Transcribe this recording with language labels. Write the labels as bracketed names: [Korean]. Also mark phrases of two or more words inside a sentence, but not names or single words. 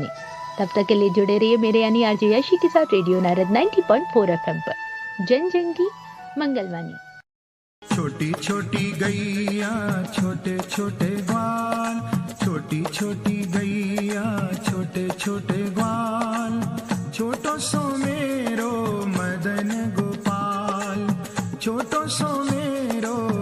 [Hindi] तब तक के लिए जुड़े रहिए मेरे यानी आरजे यशी के साथ रेडियो नारद 90.4 एफएम पर, जन जन की मंगलवाणी। [Braj] छोटी छोटी गैया छोटे छोटे ग्वाल, छोटी छोटी गैया छोटे छोटे ग्वाल, छोटो सो मेरो मदन गोपाल, छोटो सो मेरो